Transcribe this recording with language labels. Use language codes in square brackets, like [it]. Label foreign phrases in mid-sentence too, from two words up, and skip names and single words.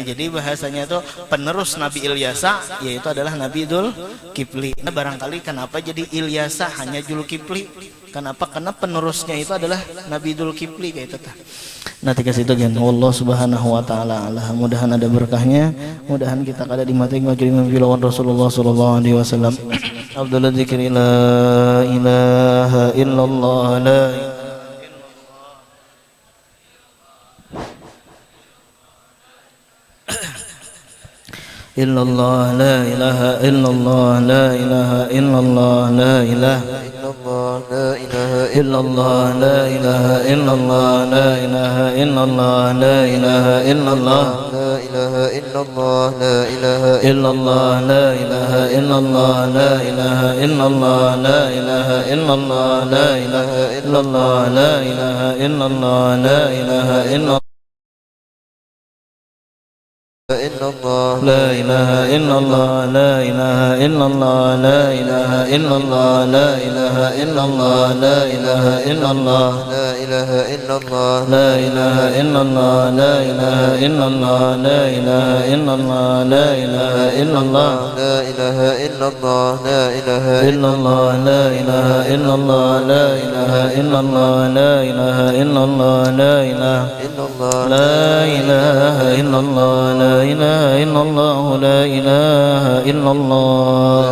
[id] Jadi bahasanya itu penerus Nabi Ilyasa yaitu adalah Nabi Dzulkifli. Nah, barangkali kenapa jadi Ilyasa hanya Dzulkifli? Kenapa? Karena penerusnya itu adalah Nabi Dzulkifli kayak itu tah. Nanti kasih itu kan [ar] الله سبحانه وتعالى. [id] Mudahan ada berkahnya, mudahan kita kada dimati ngajari Nabi lawan [ar] رسول الله صلى الله عليه وسلم. عبد الذكر لا إله إلا الله لا إلا الله لا إله إلا الله لا إله إلا الله لا إله إلا الله لا إله إلا الله لا إله إلا الله لا إله إلا الله لا إله إلا الله لا إله إلا الله لا إله إلا الله لا إله إلا الله لا إله إلا الله لا إله إلا الله لا إله إلا الله لا إله إلا الله لا إله إلا الله لا إله إلا الله لا إله إلا الله لا إله إلا الله لا إله إلا الله لا إله إلا الله لا إله إلا الله لا إله إلا الله لا إله إلا الله لا إله إلا الله لا إله إلا الله لا إله إلا الله لا إله إلا الله لا إله إلا الله لا إله إلا الله لا إله إلا الله لا إله إلا الله لا إله إلا الله لا إله إلا الله